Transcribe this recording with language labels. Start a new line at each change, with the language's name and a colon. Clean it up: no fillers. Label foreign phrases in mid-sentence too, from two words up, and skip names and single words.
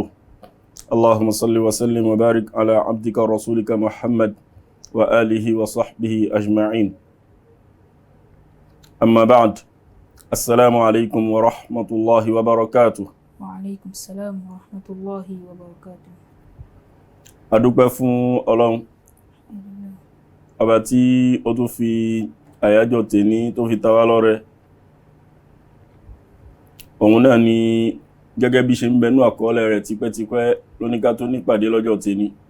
Arabic: اللهم صل وسلم وبارك على عبدك ورسولك محمد وآله وصحبه أجمعين. أما بعد، السلام عليكم ورحمة الله وبركاته. وعليكم السلام ورحمة الله وبركاته.
Yoruba: adúpẹ́ fún Ọlọ́run ọba tí ó tún fi àyájọ́ tèní tó fi ta wá lọ́rẹ. Òun náà ni gẹ́gẹ́ bí ṣe ń bẹnú àkọọ́lẹ̀ rẹ̀ tipẹ́tipẹ́ lóníká tó nípàdé lọ́jọ́ tèní.